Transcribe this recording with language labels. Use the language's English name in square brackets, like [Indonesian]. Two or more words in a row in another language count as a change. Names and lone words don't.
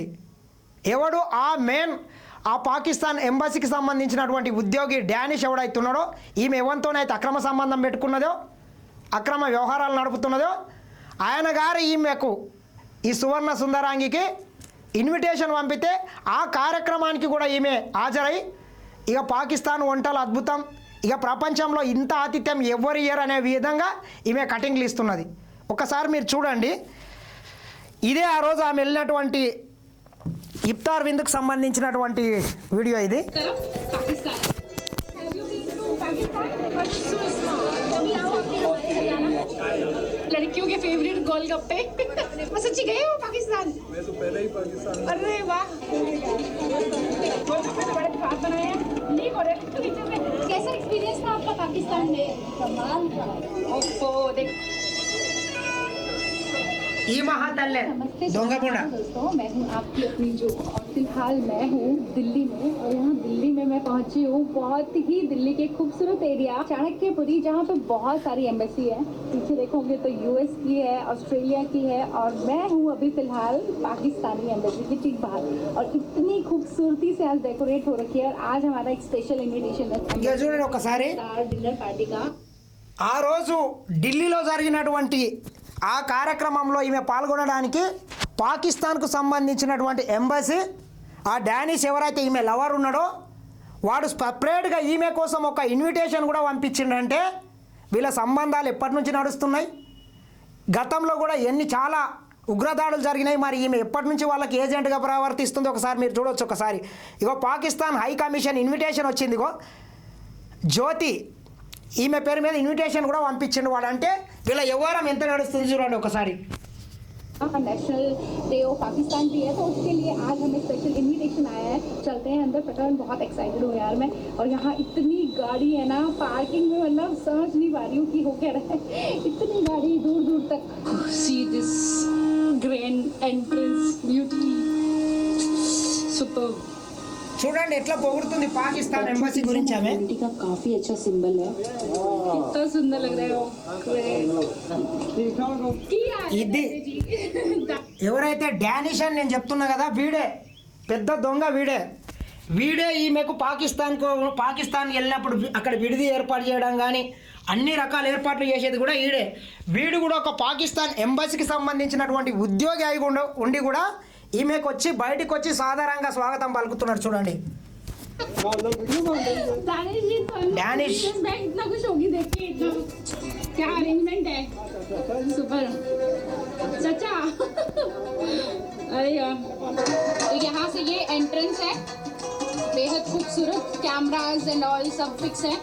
[Telugu] ఎవడు ఆ పాకిస్తాన్ ఎంబసీకి సంబంధించినటువంటి ఉద్యోగి డానిష్ ఎవడైతున్నాడో, ఈమె ఎవరితోనైతే అక్రమ సంబంధం పెట్టుకున్నదో, అక్రమ వ్యవహారాలు నడుపుతున్నదో ఆయన గారు ఈమెకు ఈ సువర్ణ సుందరాంగికి ఇన్విటేషన్ పంపితే ఆ కార్యక్రమానికి కూడా ఈమె హాజరై ఇక పాకిస్తాన్ వంటలు అద్భుతం, ఇక ప్రపంచంలో ఇంత ఆతిథ్యం ఎవరు ఇయ్యరు అనే విధంగా ఈమె కటింగ్లు ఇస్తున్నది. ఒకసారి మీరు చూడండి. ఇదే ఆ రోజు ఆమె వెళ్ళినటువంటి ఇఫ్తార్ విందుకు సంబంధించినటువంటి వీడియో ఇది. [Hindi] लड़कियों के फेवरेट गोलगप्पे सच्ची गए हो पाकिस्तान? मैं तो पहले ही पाकिस्तान। अरे वाह, गोलगप्पे तो बड़े खास बनाए हैं। लीक हो रहे हैं। कैसा एक्सपीरियंस था आपका पाकिस्तान में? कमाल था। ओफो देख [Telugu] ఈ మహాతల్లే దొంగపుండ. [Hindi] दोस्तों, मैं हूँ आपकी अपनी जो, और फिलहाल मैं हूँ दिल्ली में, और यहाँ दिल्ली में मैं पहुँची हूँ बहुत ही दिल्ली के खूबसूरत एरिया चाणक्यपुरी, जहाँ पे बहुत सारी एम्बेसी है. पीछे देखोगे तो यूएस की है, ऑस्ट्रेलिया की है, और मैं हूँ अभी फिलहाल पाकिस्तानी एम्बेसी के ठीक बाहर. और इतनी खूबसूरती से आज डेकोरेट हो रखी है. और आज हमारा एक [English] special invitation [Hindi] है [Telugu] చూడండి ఒకసారి. [Hindi] डिनर पार्टी का. [Telugu] ఆ రోజు ఢిల్లీలో జరిగినటువంటి ఆ కార్యక్రమంలో ఈమె పాల్గొనడానికి పాకిస్తాన్కు సంబంధించినటువంటి ఎంబసీ ఆ డానిష్ ఎవరైతే ఈమె లవర్ ఉన్నాడో వాడు సపరేట్గా ఈమె కోసం ఒక ఇన్విటేషన్ కూడా పంపించిండంటే వీళ్ళ సంబంధాలు ఎప్పటి నుంచి నడుస్తున్నాయి, గతంలో కూడా చాలా ఉగ్రదాడులు జరిగినాయి. మరి ఈమె ఎప్పటి నుంచి వాళ్ళకి ఏజెంట్గా ప్రవర్తిస్తుందో ఒకసారి మీరు చూడవచ్చు. ఒకసారి ఇగో పాకిస్తాన్ [English] High Commission invitation [Telugu] వచ్చింది. ఇగో జ్యోతి ఈమె పేరు మీద ఇన్విటేషన్ కూడా పంపించిండు వాడు. అంటే వీళ్ళ వ్యవహారం ఎంత నడుస్తుంది చూడండి ఒకసారి. [English] National Day of Pakistan [Hindi] भी है, तो उसके लिए आज हमें [English] special invitation [Hindi] आया है. चलते हैं अंदर. पता है बहुत एक्साइटेड हूँ यार मैं. और यहाँ इतनी गाड़ी है ना पार्किंग में, मतलब समझ नहीं पा रही हूँ कि हो क्या रहा है. इतनी गाड़ी दूर दूर तक. [English] See this grand entrance beauty super. [Telugu] చూడండి ఎట్లా పొగుడుతుంది పాకిస్తాన్ ఎంబసీ గురించి ఆమె. [Hindi] का काफी अच्छा सिंबल है. कितना सुंदर लग रहा है. [Telugu] ఇది ఎవరైతే డానిష్ అని నేను చెప్తున్నా కదా, వీడే పెద్ద దొంగ. వీడే ఈమెకు పాకిస్తాన్కి వెళ్ళినప్పుడు అక్కడ విడిది ఏర్పాటు చేయడం కానీ అన్ని రకాల ఏర్పాట్లు చేసేది కూడా ఈడే. వీడు కూడా ఒక పాకిస్తాన్ ఎంబసీకి సంబంధించినటువంటి ఉద్యోగి అయి ఉండి కూడా ఈమెకు వచ్చి బయటికి వచ్చి సాధారణంగా స్వాగతం పలుకుతున్నాడు. చూడండి [Hindi] डैनिश मैं इतना खुश होगी देख के. इतना क्या अरेंजमेंट है, सुपर चाचा. अरे यार, तो यहाँ से ये एंट्रेंस है, बेहद खूबसूरत [English] cameras and all [Hindi] सब फिक्स है.